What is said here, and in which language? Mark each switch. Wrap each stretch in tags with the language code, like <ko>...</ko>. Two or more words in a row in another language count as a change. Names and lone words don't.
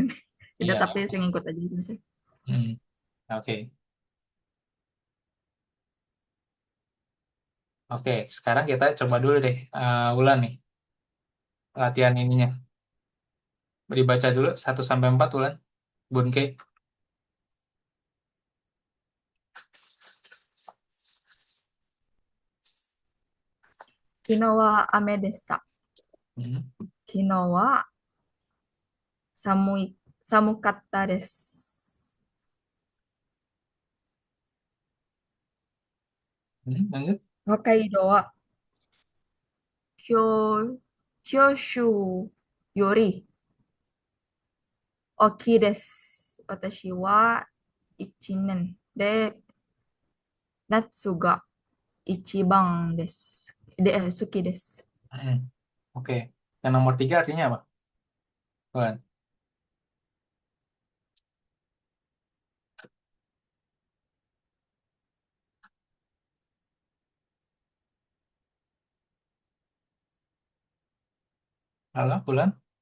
<id>Udah, iya. tapi saya ngikut aja, Sensei. Hmm, oke. Oke, sekarang kita coba dulu deh, Wulan nih, latihan ininya. Dibaca dulu 1 sampai 4 Wulan. Bunke.</id> <ja>昨日は雨でした。 Hmm, 昨日は寒かったです。</ja> <id>lanjut.</id> <ja>北海道は九九州より大きいです。私は一年で夏が一番です。好きです。</ja> <id>Hmm, oke. Yang nomor 3 artinya apa? Wulan. Halo, Wulan?</id>